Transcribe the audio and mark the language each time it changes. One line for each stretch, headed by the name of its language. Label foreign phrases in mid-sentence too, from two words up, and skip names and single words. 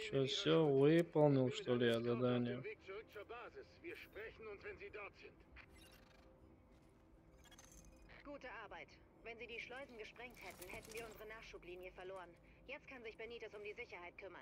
Russian: Что,
German: in
Russian: все,
German: ihrer Schutz.
Russian: выполнил,
German: Ich bin
Russian: что
German: mit
Russian: ли, я
German: einem Scout auf
Russian: задание?
German: dem Weg zurück zur Basis. Wir sprechen uns, wenn Sie dort sind. Gute Arbeit. Wenn Sie die Schleusen gesprengt hätten, hätten wir unsere Nachschublinie verloren. Jetzt kann sich Benitez um die Sicherheit kümmern.